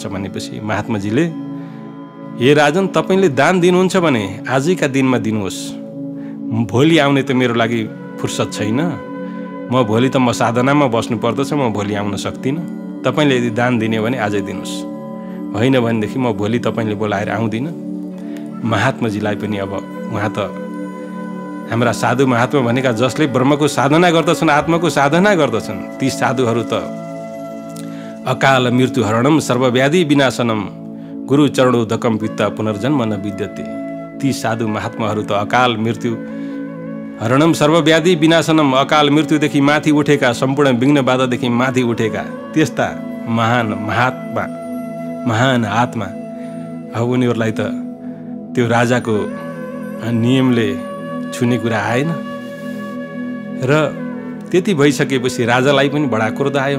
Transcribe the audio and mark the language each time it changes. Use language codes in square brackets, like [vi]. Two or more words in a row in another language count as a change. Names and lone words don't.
[ne] भनेपछि महात्माजीले, हे राजन तपाईँले दान दिनुहुन्छ भने आजैका दिनमा दिनुहोस्, भोलि आउने त मेरो लागि फुर्सद छैन, म भोलि त म साधनामा बस्नु पर्दछ, म भोलि आउन सक्दिनँ, तपाईँले यदि दान दिने भने आजै दिनुहोस्, होइन भनेदेखि म भोलि तपाईँले बोलाएर आउँदिनँ। महात्माजीलाई पनि अब उहाँ त हाम्रा साधु महात्मा भनेका जसले ब्रह्मको साधना गर्दछन्, आत्माको साधना गर्दछन्, ती साधुहरू त [sa] अकाल मृत्यु हरणम सर्वव्याधि विनाशनम गुरु चरणोदकम वित्ता पुनर्जन्म न विद्यते। [ne] ती साधु महात्माहरू त [sa] अकाल मृत्यु हरणम सर्वव्याधि विनाशनम, [ne] अकाल मृत्युदेखि माथि उठेका, सम्पूर्ण विघ्न बाधादेखि माथि उठेका त्यस्ता महान महात्मा, महान आत्मा। अब उनीहरूलाई त त्यो राजाको नियमले छुने कुरा आएन र त्यति भइसकेपछि राजालाई पनि बडा क्रोध आयो।